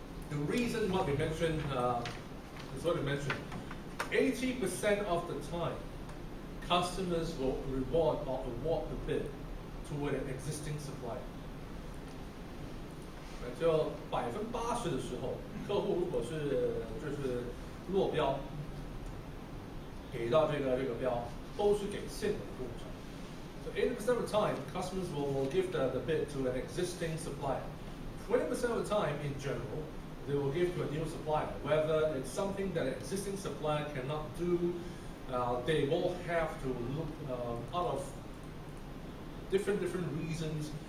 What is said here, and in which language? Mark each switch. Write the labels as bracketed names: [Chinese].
[English] The reason what we mentioned is what we mentioned. 80% of the time, customers will reward or award the bid to an existing supplier. [Chinese] 就80%的时候，客户如果是就是落标，给到这个标，都是给现有的供应商。 [English] So 80% of the time, customers will give the bid to an existing supplier. 20% of the time, in general, they will give to a new supplier, whether it's something that an existing supplier cannot do, they will have to look out of different reasons.